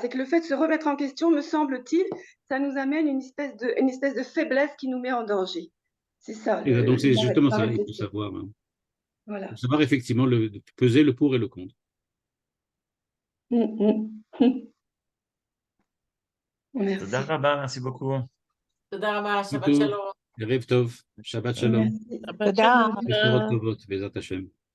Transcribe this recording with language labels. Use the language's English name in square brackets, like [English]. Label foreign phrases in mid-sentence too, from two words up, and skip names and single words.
[French] C'est que le fait de se remettre en question, me semble-t-il, ça nous amène une espèce de faiblesse qui nous met en danger. C'est ça, Et donc, c'est justement la ça, il faut réflexion. savoir, hein. Il faut Voilà. savoir effectivement peser le pour et le contre. Mm, mm. Toda Merci. Rabba, merci beaucoup. [Hebrew] תודה רבה, שבת [French] Tout, [Hebrew] שלום. ערב טוב שבת שלום, [French] Merci. Toda. [Hebrew] בשורות טובות בעזרת השם.